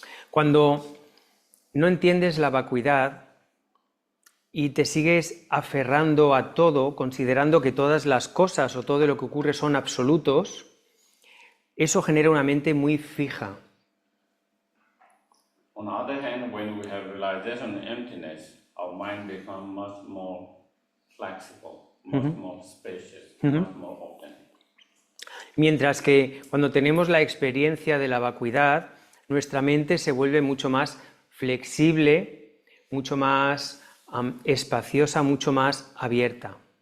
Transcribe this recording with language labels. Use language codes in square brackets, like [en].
[es] Cuando no entiendes la vacuidad y te sigues aferrando a todo, considerando que todas las cosas o todo lo que ocurre son absolutos, eso genera una mente muy fija. [en] On the other hand, when we have realization of emptiness, our mind becomes much more flexible, much more spacious, much more open. [es] Mientras que cuando tenemos la experiencia de la vacuidad, nuestra mente se vuelve mucho más flexible, mucho más espaciosa, mucho más abierta.